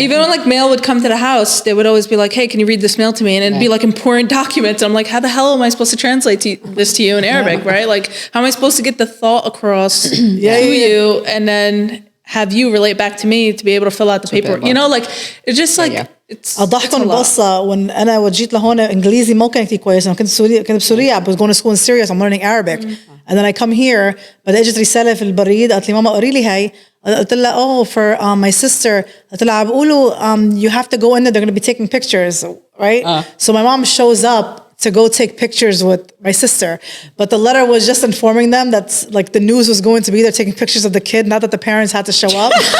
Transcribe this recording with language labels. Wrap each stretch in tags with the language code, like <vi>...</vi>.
<en>Even when like mail would come to the house, they would always be like, hey, can you read this mail to me? And it'd be like important documents. And I'm like, how the hell am I supposed to translate this to you in Arabic, right? Like, how am I supposed to get the thought across to you and then have you relate back to me to be able to fill out the paperwork? Like, it's just like, it's</en> <ar>أضحكم القصة</ar> <en>when</en> <ar>أنا وجيت لهون إنجليزي مو كان كتير كويس. أنا كنت بسوريا.</ar> <en>I was going to school in Syria, so I'm learning Arabic. And then I come here, but</en> <ar>اجت رسالة في البريد قالت لي ماما قري لي هاي. قلت لها</ar> <en>for my sister.</en> <ar>قلت لها بقولوا</ar> <en>you have to go in there, they're going to be taking pictures, right? So my mom shows up to go take pictures with my sister, but the letter was just informing them that like the news was going to be there taking pictures of the kid, not that the parents had to show up.</en>